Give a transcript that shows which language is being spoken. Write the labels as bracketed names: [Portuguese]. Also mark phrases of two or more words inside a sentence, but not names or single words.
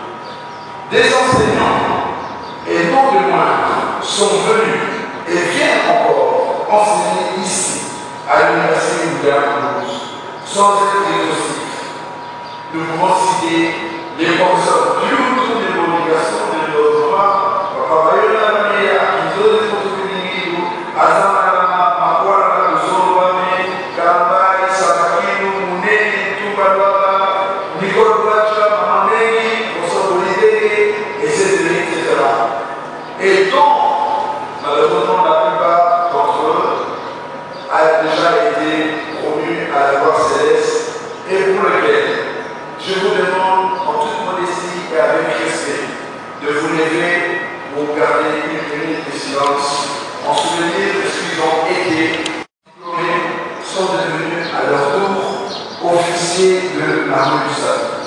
[French] Des enseignants et non de moindres sont venus et viennent encore enseigner ici à l'université William Booth sans être exhaustifs. Nous pouvons citer les professeurs du tout de l'obligation de nos droits, Papa Bayola Mea, Kizo de Kotoumini, Azamara, Makwara, Zorobame, Kamba, Isakinu, Mouneni, Tumbadwala, Nicole Blacha, Mamamegi, Osobolide, etc. Et donc, malheureusement, la plupart d'entre eux a déjà été promu à la gloire céleste et pour lequel je vous demande en toute modestie et avec respect de vous lever pour garder une minute de silence en souvenir de ce qu'ils ont été diplômés, sont devenus à leur tour officiers de l'armée du salut.